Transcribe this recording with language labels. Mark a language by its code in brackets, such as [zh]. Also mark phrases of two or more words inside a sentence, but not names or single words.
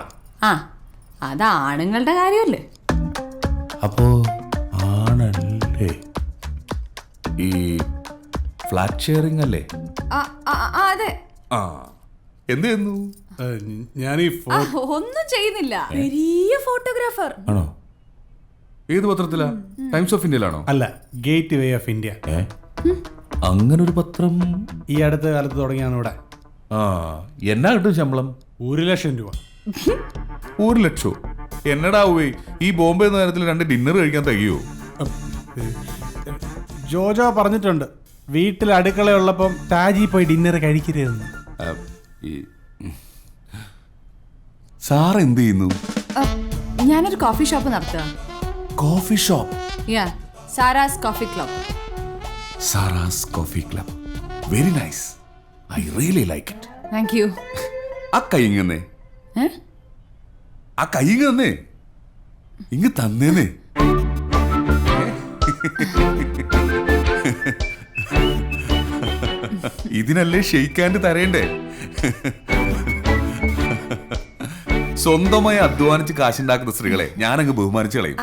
[ml] ആ അത് ആണുങ്ങളുടെ കാര്യമല്ലേ? അപ്പോ ആണല്ലേ? ഈ [en] flat sharing [ml] അല്ലേ? ആ, ആ, ആ, അതെ. ആ എന്ത് ചെയ്യുന്നു? ഞാൻ ഈ ആ, ഒന്നും ചെയ്യുന്നില്ല. [ta] பெரிய போட்டோகிராஃபர் [ml] ആണോ? ഏത് പത്രത്തിലാ? ടൈംസ് ഓഫ് ഇന്ത്യയിലാണോ? അല്ല, ഗേറ്റ് വേ ഓഫ് ഇന്ത്യ. അങ്ങനെ ഒരു പത്രം ഈ അടുത്ത കാലത്ത് തുടങ്ങിയാണ് ഇവിടെ. ആ എന്നാ കിട്ടും ശമ്പളം? 1,00,000 രൂപ. 1,00,000? എന്നടാവേ ഈ ബോംബെ നേരത്തിൽ 2 ഡിന്നർ കഴിക്കാൻ തികയോ? ജോജോ പറഞ്ഞിട്ടുണ്ട് വീട്ടിൽ അടുക്കളയുള്ളപ്പം താജി പോയി ഡിന്നർ കഴിക്കരുതെന്ന്. സാർ എന്ത് ചെയ്യുന്നു? ഞാനൊരു [en] coffee shop [ml] നടത്തുക. [en] coffee shop? ya, Sara's Coffee Club. Sara's Coffee Club. very nice. I really like it. thank you. [ml] ആ കൈ ഇങ്ങന്നേ. ആ കൈ ഇങ്ങന്നേ. ഇങ്ങ് തന്നേന്നേ. ഇതിനല്ലേ ഷെയ്ക്കാൻഡ് തരേണ്ടേ? സ്വന്തമായി അധ്വാനിച്ച് കാശുണ്ടാക്കുന്ന സ്ത്രീകളെ ഞാനങ്ങ് ബഹുമാനിച്ചു കളയും.